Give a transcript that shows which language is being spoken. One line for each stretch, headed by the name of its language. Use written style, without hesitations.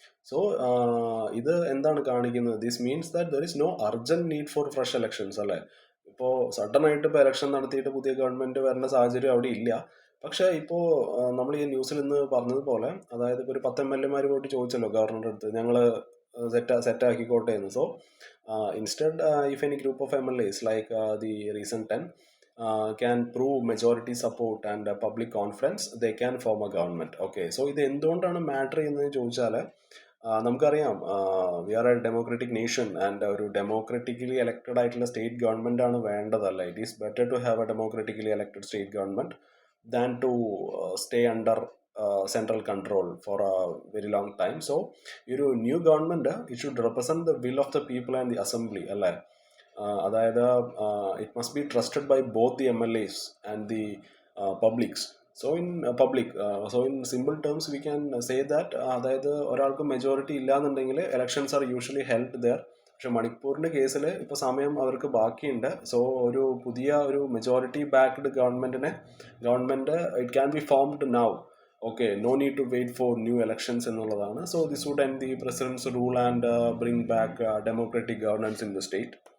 English: so
Malayalam: ഇത് എന്താണ് കാണിക്കുന്നത്?
English: This means that there is no urgent need for fresh elections, അല്ലേ?
Malayalam: ഇപ്പോൾ സഡനായിട്ട് ഇപ്പോൾ എലക്ഷൻ നടത്തിയിട്ട് പുതിയ ഗവൺമെൻറ് വരേണ്ട സാഹചര്യം അവിടെ ഇല്ല. പക്ഷേ ഇപ്പോൾ നമ്മൾ ഈ ന്യൂസിൽ ഇന്ന് പറഞ്ഞതുപോലെ, അതായത് ഇപ്പോൾ ഒരു 10 MLA പോയിട്ട് ചോദിച്ചല്ലോ ഗവർണറുടെ അടുത്ത്, ഞങ്ങൾ സെറ്റാക്കിക്കോട്ടെ എന്ന്.
English: So instead if any group of MLAs like the recent 10 can prove majority support and public confidence, they can form a government.
Malayalam: Okay, so ഇത് എന്തുകൊണ്ടാണ് മാറ്റർ ചെയ്യുന്നതെന്ന് ചോദിച്ചാൽ, നമുക്കറിയാം
English: we are a democratic nation
Malayalam: and ഒരു democratically elected ആയിട്ടുള്ള state government ആണ് വേണ്ടതല്ല.
English: It is better to have a democratically elected state government than to stay under central control for a very long time. So ഒരു new government it should represent the will of the people and the assembly, അല്ലേ? അതായത് it must be trusted by both the MLAs and the publics. So in simple terms we can say that
Malayalam: അതായത് ഒരാൾക്ക് majority ഇല്ലാന്നുണ്ടെങ്കിൽ
English: elections are usually held there.
Malayalam: പക്ഷെ മണിപ്പൂരിൻ്റെ കേസിൽ ഇപ്പോൾ സമയം അവർക്ക് ബാക്കിയുണ്ട്. സോ ഒരു പുതിയ ഒരു majority backed government
English: It can be formed now. Okay, no need to wait for new elections എന്നുള്ളതാണ്. So this would end the president's rule and bring back democratic governance in the state.